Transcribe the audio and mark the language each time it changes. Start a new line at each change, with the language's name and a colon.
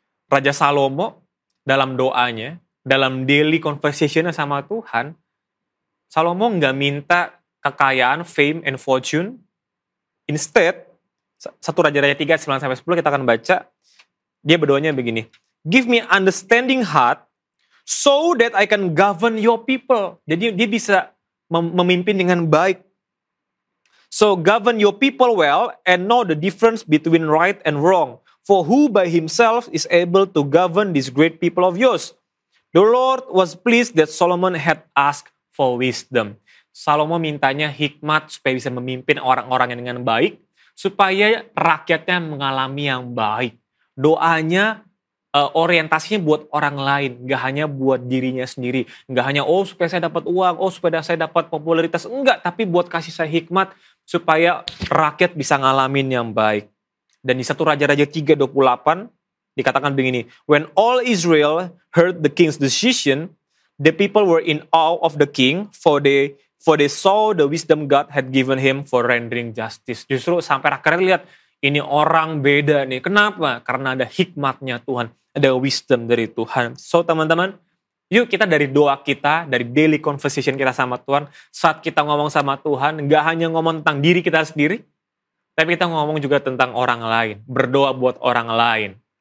Indonesian: Raja Salomo dalam doanya, dalam daily conversation-nya sama Tuhan, Salomo nggak minta kekayaan,
English: fame, and fortune.
Indonesian: Instead, 1 Raja-Raja 3, 9-10 kita akan baca. Dia berdoanya begini.
English: Give me understanding heart so that I can govern your people.
Indonesian: Jadi dia bisa memimpin dengan baik.
English: So govern your people well and know the difference between right and wrong. For who by himself is able to govern this great people of yours? The Lord was pleased that Solomon had asked for wisdom.
Indonesian: Salomo mintanya hikmat supaya bisa memimpin orang-orang yang dengan baik, supaya rakyatnya mengalami yang baik. Doanya orientasinya buat orang lain, gak hanya buat dirinya sendiri. Gak hanya, supaya saya dapat uang, supaya saya dapat popularitas. Enggak, tapi buat kasih saya hikmat, supaya rakyat bisa ngalamin yang baik. Dan di 1 Raja-Raja 3:28, dikatakan begini,
English: when all Israel heard the king's decision, the people were in awe of the king, for they saw the wisdom God had given him for rendering justice.
Indonesian: Justru sampai rakyat lihat, ini orang beda nih. Kenapa? Karena ada hikmatnya Tuhan, ada wisdom dari Tuhan. So teman-teman, yuk kita dari doa kita, dari daily conversation kita sama Tuhan, saat kita ngomong sama Tuhan, gak hanya ngomong tentang diri kita sendiri, tapi kita ngomong juga tentang orang lain, berdoa buat orang lain.